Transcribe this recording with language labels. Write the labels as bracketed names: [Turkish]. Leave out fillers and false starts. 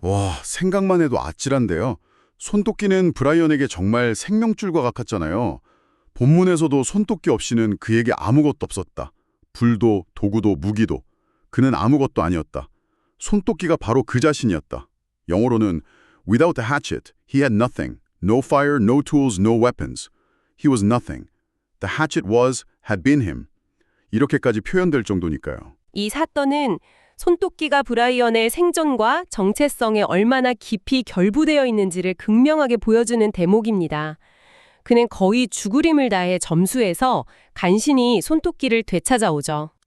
[Korean] 와, 생각만 해도 아찔한데요. 손도끼는 브라이언에게 정말 생명줄과 같았잖아요. 본문에서도 손도끼 없이는 그에게 아무것도 없었다. 불도, 도구도, 무기도. 그는 아무것도 아니었다. 손도끼가 바로 그 자신이었다. 영어로는 [English] Without the hatchet, he had nothing. No fire, no tools, no weapons. He was nothing. The hatchet had been him. [Korean] 이렇게까지 표현될 정도니까요. 이 사건은 손도끼가 브라이언의 생존과 정체성에 얼마나 깊이 결부되어 있는지를 극명하게 보여주는 대목입니다. 그는 거의 죽으림을 다해 점수해서 간신히 손도끼를 되찾아오죠.